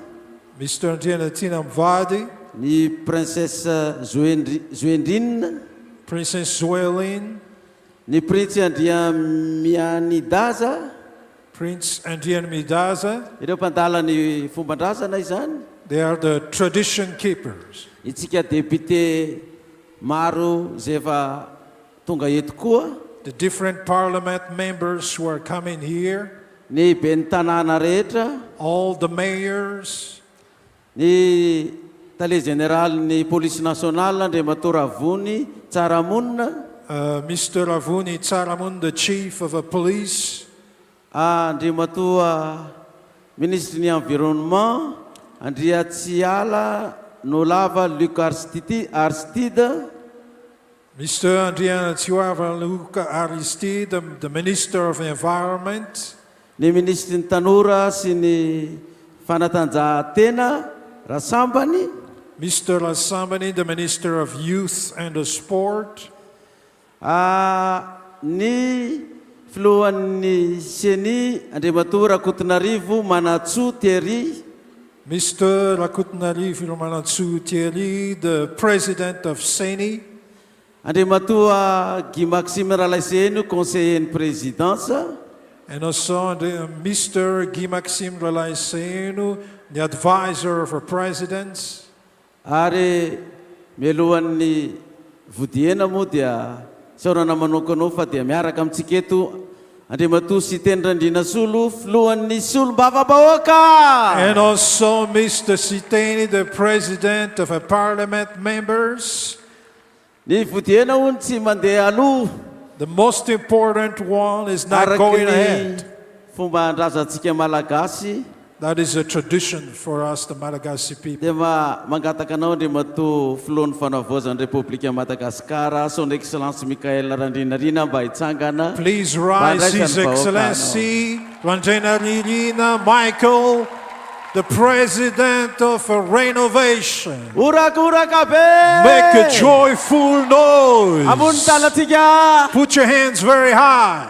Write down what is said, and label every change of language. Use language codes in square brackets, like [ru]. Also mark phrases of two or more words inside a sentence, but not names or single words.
[en] Mr. Tina Mvadi, [mg] ny Princesse Zoendrine, [en] Princess Zoeline, [mg] ny Prince Andriamianidaza, [en] Prince Andriamidaza. [mg] Ireo mpandala ny fomban-drazana izany. [en] They are the tradition keepers. [mg] Itsika député maro zay efa tonga eto koa. [en] The different parliament members who are coming here. [mg] Ny ben'ny tanàna rehetra. [en] All the mayors. [mg] Ny tale général ny [fr] police nationale [mg] Andriamato Ravony Tsaramonina. [en] Mr. Ravuni Tsaramun, the chief of police. [mg] Andriamato ministre ny environnement Andriatsiala Nolava Luc Arstide. [en] Mr. Andriana Tsiavaluka Aristide, the Minister of Environment. [mg] Ny ministry ny tanora sy ny fanatanjahantena Rasambany. [en] Mr. Rasambany, the Minister of Youth and Sport. [mg] Ny filohan'ny Seny Andriamato Rakotonarivo Manatsoa Thierry. [en] Mr. Rakotonarivo Manatsoa Thierry, the President of Seny. [mg] Andriamatoa Guy Maxime Ralaiseno, conseiller ny présidence. [en] And also Mr. Guy Maxime Ralaiseno, the advisor for presidents. [mg] Ary mialohan'ny vodiena moa dia saorana manokanao fa dia miaraka amintsika eto Andriamatoa sy Tendrandrina Solo, filohan'ny Fotoam-bavaka. [en] And also Mr. Siteni, the president of a parliament members. [mg] Ny vodiena hono tsy mandeha aloha. [en] The most important one is not going ahead. [mg] Fomba andrazantsika malagasy. [en] That is a tradition for us, the Malagasy people. [mg] Dia mangataka anao Andriamatoa filohan'ny fanavaozan'ny Repoblika Madagasikara, [fr] Son Excellence [mg] Mikael Randrinarina mba hitsangana. [en] Please rise, His Excellency Randrinarina Michael, the President of a renovation. Make a joyful noise. Put your hands very high.